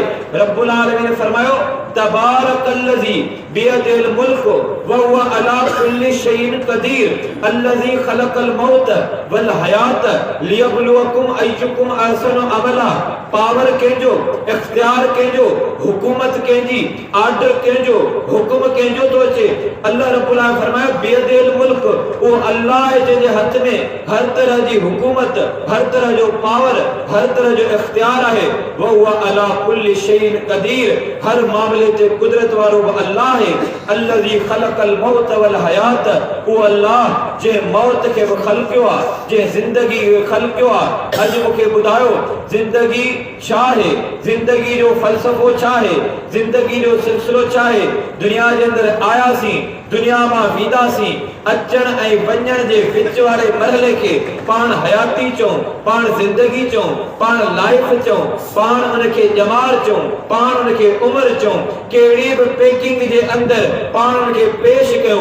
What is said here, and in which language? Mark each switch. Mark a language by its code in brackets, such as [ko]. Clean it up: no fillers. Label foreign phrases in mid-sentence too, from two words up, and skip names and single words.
[ar] رب العالمين फरमायो تبارك الذي بيده الملك وهو على كل شيء قدير الذي خلق الموت والحياة ليبلوكم أيكم أحسن عملا. [sd] पावर कंहिंजो, इख्तियार कंहिंजो, हुकूमत कंहिंजी, आर्डर कंहिंजो, हुक्म कंहिंजो थो अचे। अल्लाह [ar] رب العالمين [sd] फरमायो [ar] بيده الملك, [sd] उहो अल्लाह आहे जंहिंजे हथ में हर तरह जी हुकूमत, हर तरह जो पावर, हर तरह जो इख्तियार आहे। [ar] وهو على كل شيء قدير, [sd] हर मामले ते कुदरत वारो बि अल्लाह आहे। [ar] الذي خلق الموت والحياة, [sd] उहो अल्लाह जंहिं मौत खे बि ख़लक़ियो आहे, जंहिं ज़िंदगी खे ख़लक़ियो आहे। अॼु मूंखे ॿुधायो ज़िंदगी छा आहे, ज़िंदगी जो फ़लसफ़ो छा आहे, ज़िंदगी जो सिलसिलो छा आहे। दुनिया जे अंदरि आयासीं, दुनिया मां वेंदासीं, अचण ऐं वञण जे विच वारे मरहले खे पाण हयाती चऊं, पाण ज़िंदगी चऊं, पाण लाइफ चऊं, पाण उनखे ॼमार चऊं, पाण उनखे उमिरि चऊं, कहिड़ी बि पैकिंग जे अंदरि पाण उनखे पेश कयूं।